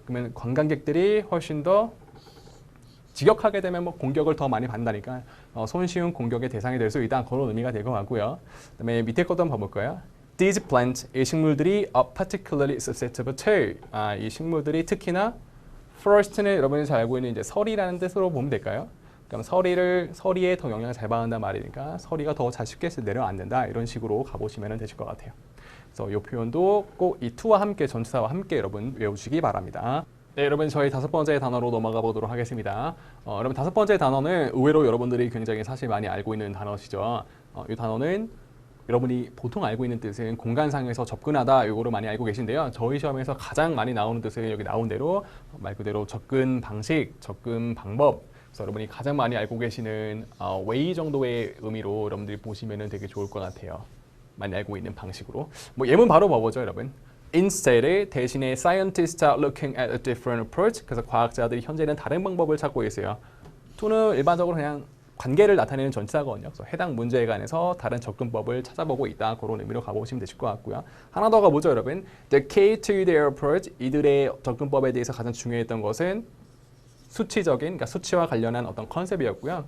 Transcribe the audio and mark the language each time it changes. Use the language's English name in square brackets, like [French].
[Korean] 그러면 관광객들이 훨씬 더 직역하게 되면 공격을 더 많이 받는다니까 손쉬운 공격의 대상이 될 수 있다. 그런 의미가 될 것 같고요. 그다음에 밑에 것도 한번 봐볼까요? [English] These plants, [Korean] 이 식물들이 [English] are particularly susceptible to. [Korean] 이 식물들이 특히나 forest는 여러분이 잘 알고 있는 이제 설이라는 뜻으로 보면 될까요? 그럼 서리에 더 영향을 잘 받는단 말이니까 서리가 더 잘 쉽게 내려앉는다. 이런 식으로 가보시면 되실 것 같아요. 그래서 이 표현도 꼭 이 to와 함께 전치사와 함께 여러분 외우시기 바랍니다. 네, 여러분 저희 5번째 단어로 넘어가 보도록 하겠습니다. 여러분 5번째 단어는 의외로 여러분들이 굉장히 사실 많이 알고 있는 단어시죠. 이 단어는 여러분이 보통 알고 있는 뜻은 공간상에서 접근하다 이거로 많이 알고 계신데요. 저희 시험에서 가장 많이 나오는 뜻은 여기 나온 대로 말 그대로 접근 방식, 접근 방법. 그래서 여러분이 가장 많이 알고 계시는 way 정도의 의미로 여러분들이 보시면 되게 좋을 것 같아요. 많이 알고 있는 방식으로. 뭐 예문 바로 봐보죠, 여러분. [English] Instead, [Korean] 대신에 [English] scientists are looking at a different approach. [Korean] 그래서 과학자들이 현재는 다른 방법을 찾고 있어요. to는 일반적으로 그냥 관계를 나타내는 전치사거든요. 그래서 해당 문제에 관해서 다른 접근법을 찾아보고 있다. 그런 의미로 가보시면 되실 것 같고요. 하나 더 가보죠, 여러분. [English] The key to their approach, [Korean] 이들의 접근법에 대해서 가장 중요했던 것은 수치적인, 그러니까 수치와 관련한 어떤 컨셉이었고요.